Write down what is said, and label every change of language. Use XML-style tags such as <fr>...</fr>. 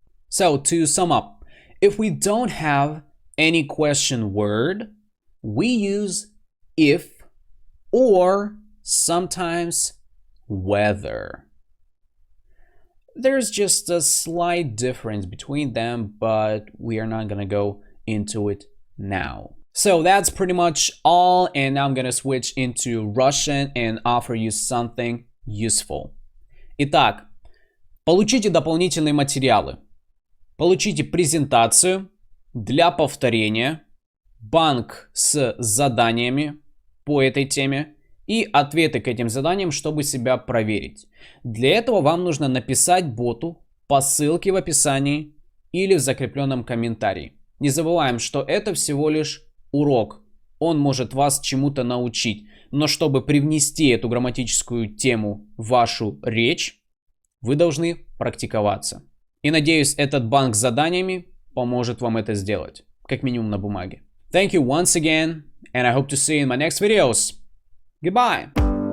<en>So to sum up, if we don't have any question word, we use if or sometimes whether. There's just a slight difference between them, but we are not gonna go into it now. So that's pretty much all, and now I'm gonna switch into Russian and offer you something useful.</en> <ru>Итак, получите дополнительные материалы. Получите презентацию для повторения, банк с заданиями по этой теме и ответы к этим заданиям, чтобы себя проверить. Для этого вам нужно написать боту по ссылке в описании или в закрепленном комментарии. Не забываем, что это всего лишь урок. Он может вас чему-то научить. Но чтобы привнести эту грамматическую тему в вашу речь, вы должны практиковаться. И надеюсь, этот банк с заданиями поможет вам это сделать. Как минимум на бумаге.</ru> <en>Thank you once again, and I hope to see you in my next videos. Goodbye!</en>